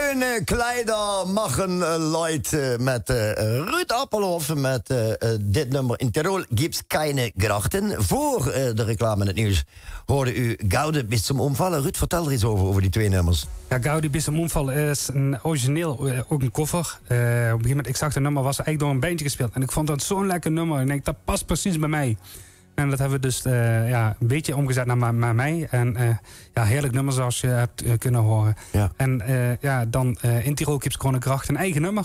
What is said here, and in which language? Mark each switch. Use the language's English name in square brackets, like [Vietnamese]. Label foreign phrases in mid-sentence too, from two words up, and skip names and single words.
[Dutch] Schöne Kleider machen Leute met Ruud Appelhoff. Met dit nummer. In Tirol gibt's keine grachten. Voor de reclame in het nieuws hoorde u Gaudi bis zum Omvallen. Ruud, vertel er iets over die twee nummers. Ja, Gaudi bis zum Omvallen is een origineel, ook een cover. Op een gegeven moment, ik zag het nummer, was eigenlijk door een bandje gespeeld. En ik vond dat zo'n lekker nummer. En ik denk, dat past precies bij mij. En dat hebben we dus een beetje omgezet naar mij. En heerlijk nummer zoals je hebt kunnen horen. Ja. En dan in Tirol gibt's gewoon een eigen nummer.